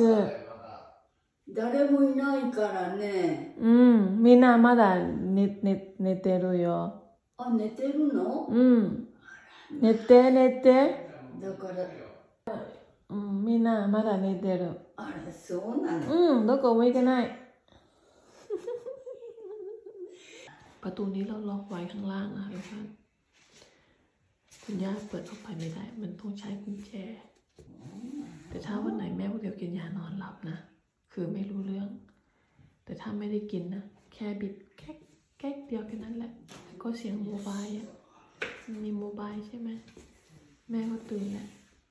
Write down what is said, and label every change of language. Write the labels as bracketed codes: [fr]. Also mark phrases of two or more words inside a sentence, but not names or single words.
[ja] 誰もいないからね。みんなまだ寝てるよ。あ、寝てるの？寝て。だから。みんなまだ寝てる。あら、そうなの？どこも行けない [th] ประตูนี้เราล็อกไว้ข้างล่างนะคะทุกท่านคุณย่าเปิดออกไปไม่ได้มันต้องใช้กุญแจแต่ถ้าวันไหนแม่พวกเดียวกินยานอนหลับนะคือไม่รู้เรื่องแต่ถ้าไม่ได้กินนะแค่บิดแก๊กเดียวแค่นั้นแหละก็เสียงโมบายอ่ะมีโมบายใช่ไหมแม่ก็ตื่นแหละ